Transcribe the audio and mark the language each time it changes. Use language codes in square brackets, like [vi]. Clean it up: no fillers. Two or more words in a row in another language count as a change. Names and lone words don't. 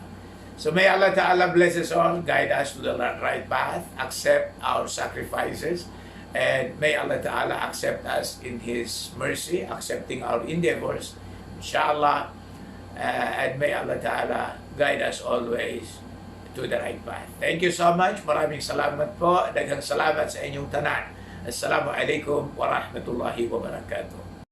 [en] So may Allah Ta'ala bless us all, guide us to the right path, accept our sacrifices, and may Allah Ta'ala accept us in His mercy, accepting our endeavors, inshallah, and may Allah Ta'ala guide us always to the right path. Thank you so much. [tl] Maraming salamat po. [ceb] Daghang salamat sa inyong tanan. [ar] السلام عليكم ورحمة الله وبركاته.